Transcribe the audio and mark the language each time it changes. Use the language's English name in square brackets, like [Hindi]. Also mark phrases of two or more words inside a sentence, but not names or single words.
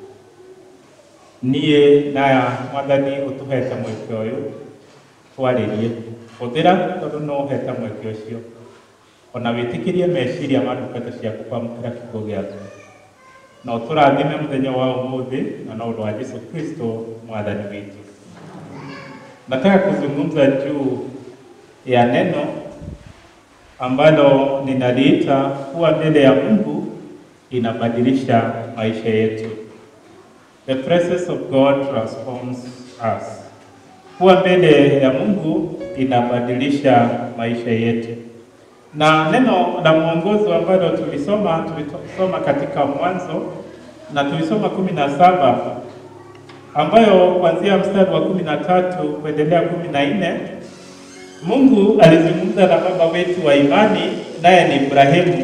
[Kikuyu] Niĩ naya Mwathani ũtũhete mweke ũyũ twarĩrie, hũthĩra tondũ no ũhete mweke ũcio, ona wĩtĩkĩrie meciria ma ndungata ciaku kwamũkĩra kiugo gĩaku, na ũtũrathime mũthenya wa ũmũthĩ na na ũndũ wa Yesu Kristo Mwathani wetu. [Swahili] Nataka kuzungumza juu ya neno ambalo ninaliita kuwa mbele ya Mungu inabadilisha maisha yetu. [English] The presence of God transforms us. [Swahili] Kuwa mbele ya Mungu inabadilisha maisha yetu. Na neno la mwongozo ambalo tulisoma katika Mwanzo na tulisoma 17 ambayo kuanzia mstari wa 13 kuendelea 14, Mungu alizungumza na baba wetu wa imani naye ni Ibrahimu.